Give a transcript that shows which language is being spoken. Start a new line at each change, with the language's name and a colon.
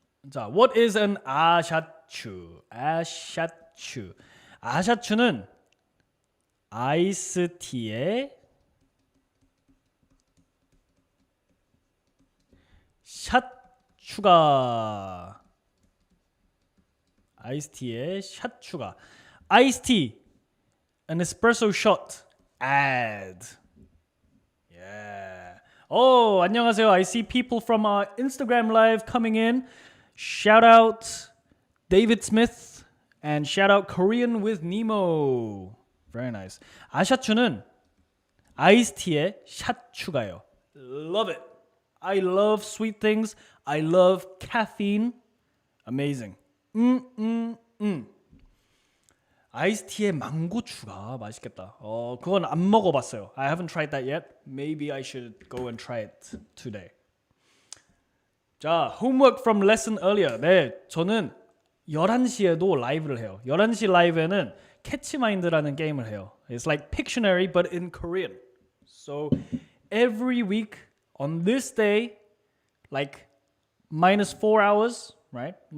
English: 자, what is an 아샤추?
Korean: 아샤추. 아샤추는 아이스티에 샷 추가. 아이스티에 샷 추가.
English: 아이스티, an espresso shot, add. Yeah. Oh,
Korean: 안녕하세요.
English: I see people from our Instagram live coming in. Shout out David Smith and shout out Korean with Nemo. Very nice.
Korean: 아샤추는 아이스티에 샷 추가요.
English: Love it. I love sweet things. I love caffeine. Amazing.
Korean: 아이스티에 망고 추가 맛있겠다. 그건 안 먹어봤어요.
English: I haven't tried that yet. Maybe I should go and try it today. 자, homework from lesson earlier.
Korean: 네, 저는 11시에도 라이브를 해요. 11시 라이브에는 캐치마인드라는 게임을 해요.
English: It's like Pictionary but in Korean. So every week on this day, like -4 hours, right?